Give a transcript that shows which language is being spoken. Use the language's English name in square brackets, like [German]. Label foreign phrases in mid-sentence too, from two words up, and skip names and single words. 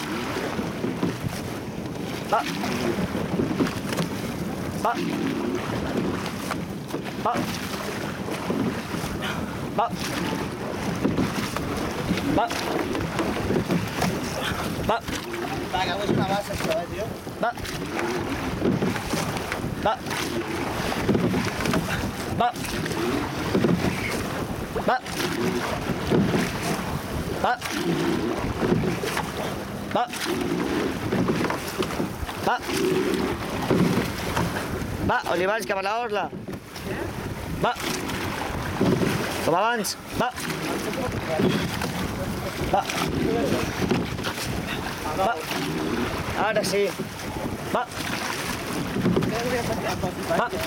[Catalan] Va. Va. Va. Va. Va. Va. Va, que és una bassa, això, tio. Va. Va. Va. Va. Va. Va. Va. Va, Olivans, cap a la orla. Va. Com abans. Va. Va. Va. Ara sí. Va. Va.